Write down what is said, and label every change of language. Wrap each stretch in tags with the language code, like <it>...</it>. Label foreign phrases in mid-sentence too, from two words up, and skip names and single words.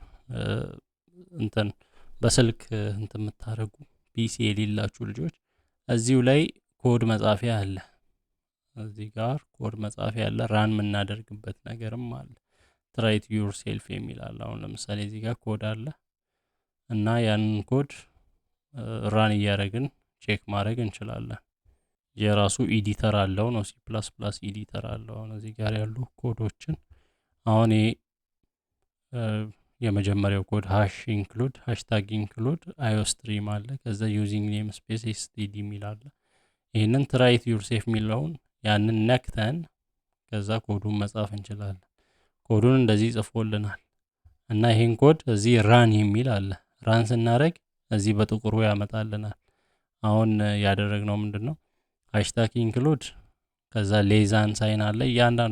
<am>እንትን በስልክ እንትን የምታደርጉ ፒሲ የሌላችሁ ልጆች እዚሁ ላይ ኮድ መጻፊያ አለ። እዚህ ጋር ኮድ መጻፊያ አለ፣ ራን የምናደርግበት ነገርም አለ።</am> <en>try to yourself</en> <am>የሚል አለ። አሁን ለምሳሌ እዚህ ጋር ኮድ አለ እና ያንን ኮድ ራን እያደረግን ቼክ ማድረግ እንችላለን። የራሱ ኤዲተር አለው ነው፣ C++ ኤዲተር አለው። አሁን እዚህ ጋር ያሉ ኮዶችን አሁን የመጀመሪያው ኮድ</am> <en>hashtag include iostream</en> <am>አለ። ከዛ</am> <en>using namespace std</en> <am>የሚል አለ። ይሄንን</am> <en>try to yourself</en> <am>የሚለውን ያንን ነክተን ከዛ ኮዱን መጻፍ እንችላለን። ኮዱን እንደዚህ ጽፎልናል እና ይሄን ኮድ እዚህ ራን የሚል አለ። ራን ስናደርግ እዚህ በጥቁሩ ያመጣልናል። አሁን ያደረግነው ምንድነው</am> <en>hashtag include</en> <am>ከዛ ሌዛን ሳይን አለ። እያንዳንዱ</am>